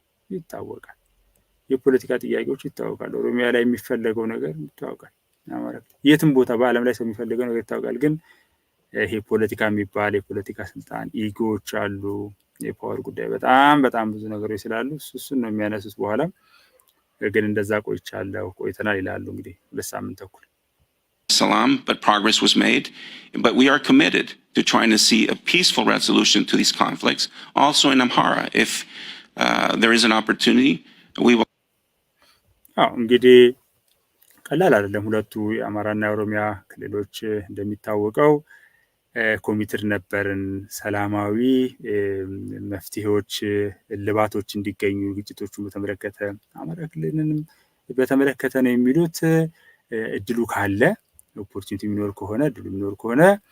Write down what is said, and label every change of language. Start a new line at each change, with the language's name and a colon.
Amharic: ይታወቃል። የፖለቲካ ጥያቄዎች ይታወቃል። ኦሮሚያ ላይ የሚፈለገው ነገር ይታወቃል። አማራ የትም ቦታ በአለም ላይ ሰው የሚፈልገው ነገር ይታወቃል። ግን ይሄ ፖለቲካ የሚባል የፖለቲካ ስልጣን ኢጎዎች አሉ። የፓወር ጉዳይ በጣም ብዙ ነገሮች ስላሉ እሱን ነው የሚያነሱት። በኋላ ግን እንደዛ ቆይተናል ይላሉ። እንግዲህ 2 ሳምንት ተኩል
English: Salam, but progress was made. But we are committed to trying to see a peaceful resolution to these conflicts. Also in Amhara, if there is an opportunity, we will.
Amharic: እንግዲህ ቀላል አይደለም። ሁለቱ የአማራና የኦሮሚያ ክልሎች እንደሚታወቀው ኮሚትድ ነበርን ሰላማዊ መፍትሄዎች እልባቶች እንዲገኙ ግጭቶቹን በተመለከተ አማራ ክልልንም በተመለከተ ነው የሚሉት። እድሉ ካለ ኦፖርቹኒቲ የሚኖር ከሆነ